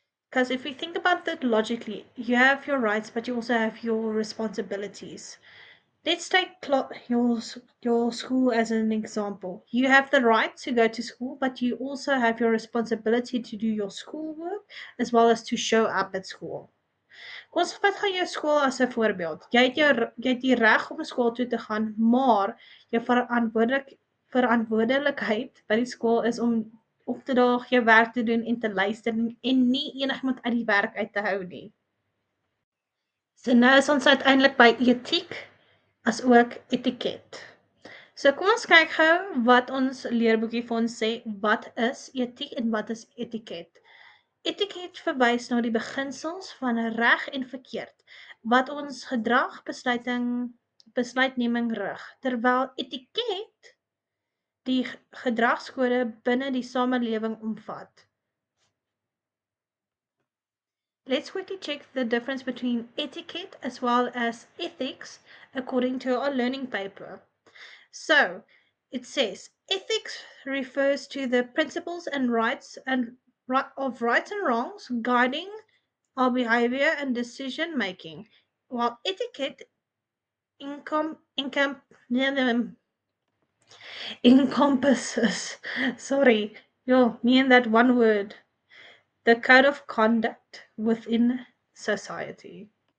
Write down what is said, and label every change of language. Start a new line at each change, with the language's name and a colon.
English: Because if we think about that logically, you have your rights, but you also have your responsibilities. Let's take your school as an example. You have the right to go to school, but you also have your responsibility to do your schoolwork as well as to show up at school.
Afrikaans: Ons vat gaan jou skool as 'n voorbeeld. Jy het die reg om skool toe te gaan, maar jou verantwoordelikheid by die skool is om op te daag, jou werk te doen en te luister en nie enigiemand uit die werk uit te hou nie. So nou is ons uiteindelik by etiek as ook etiket. So kom ons kyk gou wat ons leerboekie vir ons sê, wat is etiek en wat is etiket? Etiket verwys na die beginsels van reg en verkeerd wat ons gedrag, besluitneming rig, terwyl etiket die gedragskode binne die samelewing omvat.
English: Let's quickly check the difference between etiquette as well as ethics according to our learning paper. So, it says ethics refers to the principles and rights of rights and wrongs guiding our behavior and decision making, while etiquette encom- encom- encompasses, sorry, me and that one word, the code of conduct within society.